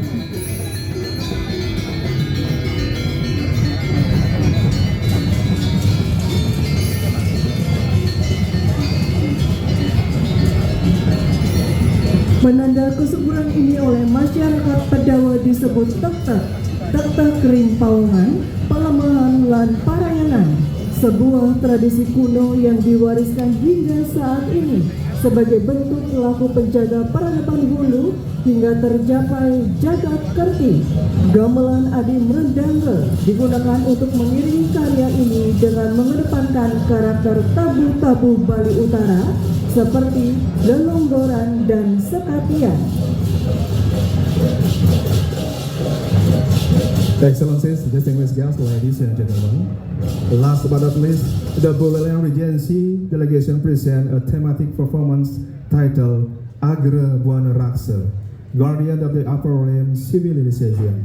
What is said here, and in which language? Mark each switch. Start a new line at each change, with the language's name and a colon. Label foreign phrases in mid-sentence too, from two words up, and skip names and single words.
Indonesian: Penanda kesuburan ini oleh masyarakat Pedawa disebut tektek,
Balinese: tektek kering paungan, pelemahan, lan parayangan,
Indonesian: sebuah tradisi kuno yang diwariskan hingga saat ini sebagai bentuk laku penjaga peradaban hulu hingga tercapai
Balinese: jagat kerti.
Indonesian: Gamelan Adi Merdangga digunakan untuk mengiringi karya ini dengan mengedepankan karakter tabu-tabu Bali Utara seperti lelonggoran dan sekatian.
English: Excellencies, distinguished guests, ladies and gentlemen, last but not least, the Buleleng Regency delegation present a thematic performance titled Agra Buana Raksa, Guardian of the Upper Rim Civilization.